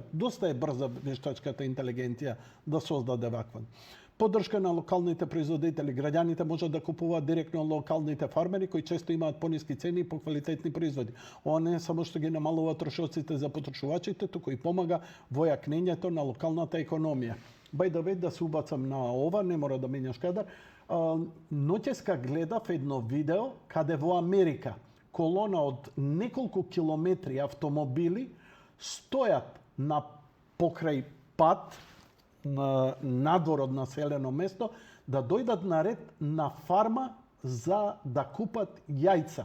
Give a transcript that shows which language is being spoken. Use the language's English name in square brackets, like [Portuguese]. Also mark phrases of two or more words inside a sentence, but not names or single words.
[Macedonian] Доста е брза вештачката интелигенција да создаде ваква. Поддршка на локалните производители. Граѓаните можат да купуваат директно локалните фармери кои често имаат пониски цени и поквалитетни производи. Ова не е само што ги намалува трошоците за потрошувачите, туку и помага во јакнењето на локалната економија. [English] By the way, [Macedonian] да се убацам на ова, не мора да менјаш кадар. Ноќеска гледав едно видео каде во Америка колона од неколку километри автомобили стојат на покрај пат надвор од населено место да дојдат на ред на фарма за да купат јајца.